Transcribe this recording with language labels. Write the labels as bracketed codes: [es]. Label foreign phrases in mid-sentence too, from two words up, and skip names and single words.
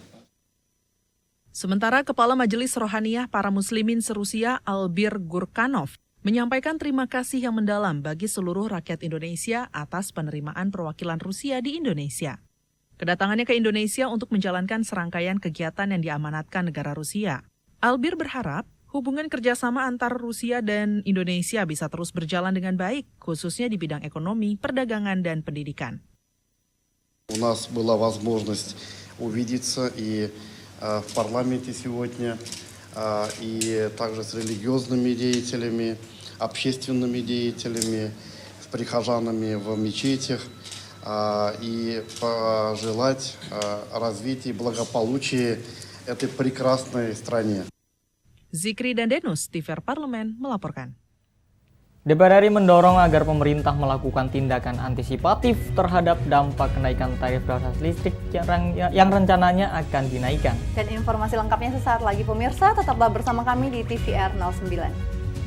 [id] Sementara Kepala Majelis Rohaniyah para Muslimin se-Rusia Albir Gurkanov menyampaikan terima kasih yang mendalam bagi seluruh rakyat Indonesia atas penerimaan perwakilan Rusia di Indonesia. Kedatangannya ke Indonesia untuk menjalankan serangkaian kegiatan yang diamanatkan negara Rusia. Albir berharap hubungan kerjasama antara Rusia dan Indonesia bisa terus berjalan dengan baik, khususnya di bidang ekonomi, perdagangan, dan pendidikan. [ru] У нас была возможность увидеться и в парламенте сегодня, и также с религиозными деятелями, общественными деятелями, с прихожанами в мечетях, и пожелать развития и благополучия этой прекрасной стране. [id] Zikri dan Denus, TVR Parlemen, melaporkan. DPR RI mendorong agar pemerintah melakukan tindakan antisipatif terhadap dampak kenaikan tarif gas listrik yang rencananya akan dinaikkan. Dan informasi lengkapnya sesaat lagi pemirsa, tetaplah bersama kami di TVR 09.